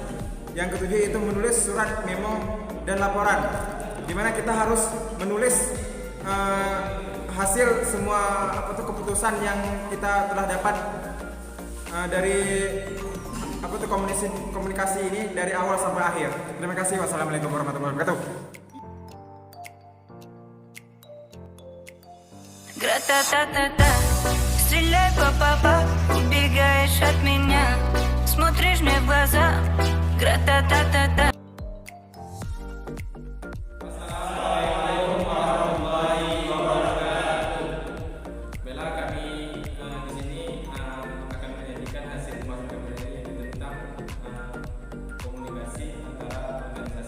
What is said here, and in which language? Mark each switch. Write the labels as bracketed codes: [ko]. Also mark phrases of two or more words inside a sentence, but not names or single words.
[id] Yang ketujuh itu menulis surat, memo, dan laporan, di mana kita harus menulis hasil semua keputusan yang kita telah dapat dari komunikasi ini dari awal sampai akhir. Terima kasih. [ar] والسلام عليكم ورحمة الله وبركاته. [ru] Гра-та-та-та-та, стреляй, па-па-па, убегаешь от меня, смотришь мне в глаза. Гра-та-та-та-та. [ar] السلام عليكم ورحمة الله وبركاته. [id] Bella, kami di sini akan menyajikan hasil masukan dari tentang komunikasi antara organisasi.